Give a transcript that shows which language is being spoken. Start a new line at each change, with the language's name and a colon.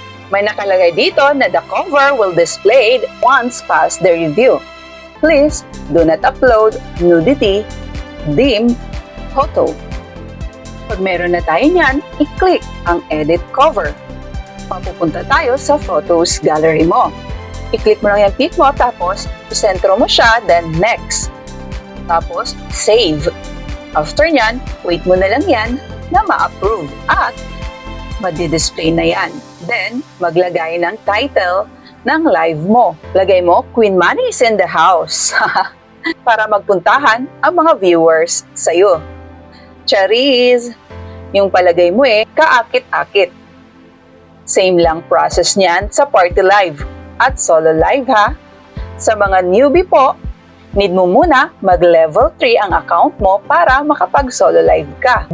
Filipino: May nakalagay dito na
English: the cover will displayed once past the review. Please do not upload nudity, dim photo.
Filipino: Pag meron na tayo niyan, i-click ang edit cover. Papupunta tayo sa photos gallery mo. I-click mo lang yung pic mo, tapos isentro mo siya,
English: then next.
Filipino: Tapos, save. After nyan, wait mo na lang yan na ma-approve at madi-display na yan. Then, maglagay ng title ng live mo. Lagay mo,
English: Queen Manny is in the house.
Filipino: Para magpuntahan ang mga viewers sa'yo. Charis! Yung palagay mo kaakit-akit. Same lang process niyan sa party live at solo live ha. Sa mga newbie po, need mo muna mag-level 3 ang account mo para makapag-solo live ka.